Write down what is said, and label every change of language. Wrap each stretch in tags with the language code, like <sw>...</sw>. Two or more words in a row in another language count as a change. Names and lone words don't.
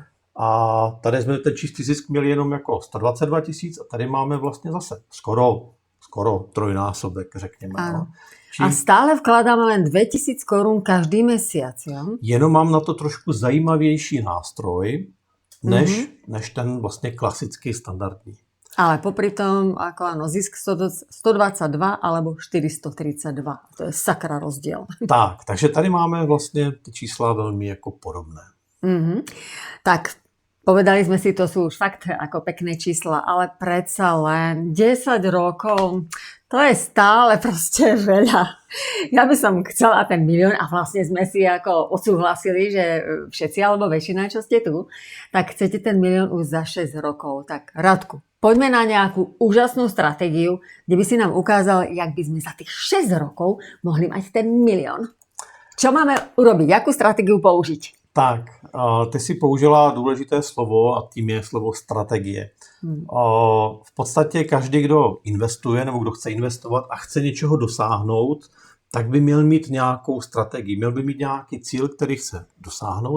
<cs>A tady jsme ten čistý zisk měli jenom jako 122 000 a tady máme vlastně zase skoro trojnásobek, řekněme. No.</cs> <sk>A stále vkladáme len 2000 korun každý mesiac, jo?</sk> <cs>Jenom mám na to trošku zajímavější nástroj, než ten vlastně klasický standardní.</cs> <sk>Ale popri tom, ako áno, zisk 122 alebo 432. To je sakra rozdiel.</sk> <cs>Tak, takže tady máme vlastně ty čísla velmi jako podobné.</cs> <sk>Tak, povedali sme si, to sú už fakt ako pekné čísla, ale predsa len 10 rokov, to je stále proste veľa. Ja by som chcela ten 1 000 000 a vlastne sme si ako odsúhlasili, že všetci alebo väčšina, čo ste tu, tak chcete ten 1 000 000 už za 6 rokov. Tak Radku, poďme na nejakú úžasnú stratégiu, kde by si nám ukázal, jak by sme za tých 6 rokov mohli mať ten 1 000 000. Čo máme urobiť? Jakú stratégiu použiť?</sk> <cs>Tak, ty si použila důležité slovo a tím je slovo strategie. V podstatě každý, kdo investuje nebo kdo chce investovat a chce něčeho dosáhnout, tak by měl mít nějakou strategii, měl by mít nějaký cíl, který chce dosáhnout.</cs>